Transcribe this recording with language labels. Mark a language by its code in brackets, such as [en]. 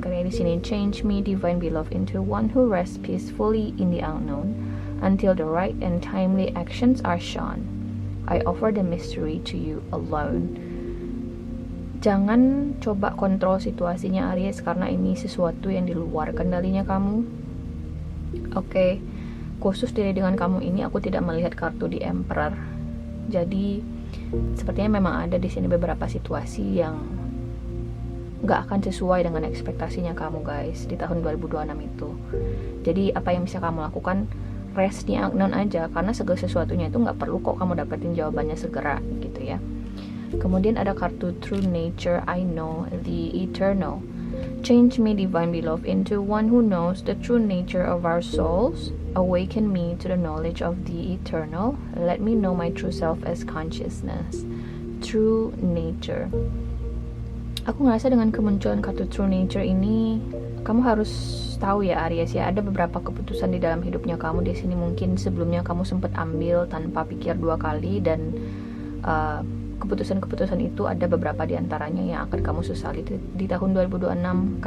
[id] Karena di sini [en] change me, divine beloved, into one who rests peacefully in the unknown until the right and timely actions are shown. I offer the mystery to you alone. [id] Jangan coba kontrol situasinya Aries, karena ini sesuatu yang di luar kendalinya kamu. Oke, khusus diri dengan kamu ini aku tidak melihat kartu di Emperor. Jadi sepertinya memang ada di sini beberapa situasi yang nggak akan sesuai dengan ekspektasinya kamu guys di tahun 2026 itu. Jadi apa yang bisa kamu lakukan, rest di unknown aja, karena segala sesuatunya itu nggak perlu kok kamu dapetin jawabannya segera gitu ya. Kemudian ada kartu [en] true nature, I know the eternal. Change me, divine beloved, into one who knows the true nature of our souls. Awaken me to the knowledge of the eternal. Let me know my true self as consciousness. True nature. [id] Aku ngerasa dengan kemunculan kartu true nature ini, kamu harus tahu ya Aries ya, ada beberapa keputusan di dalam hidupnya kamu di sini mungkin sebelumnya kamu sempat ambil tanpa pikir 2 kali, dan keputusan-keputusan itu ada beberapa diantaranya yang akan kamu sesali di tahun 2026.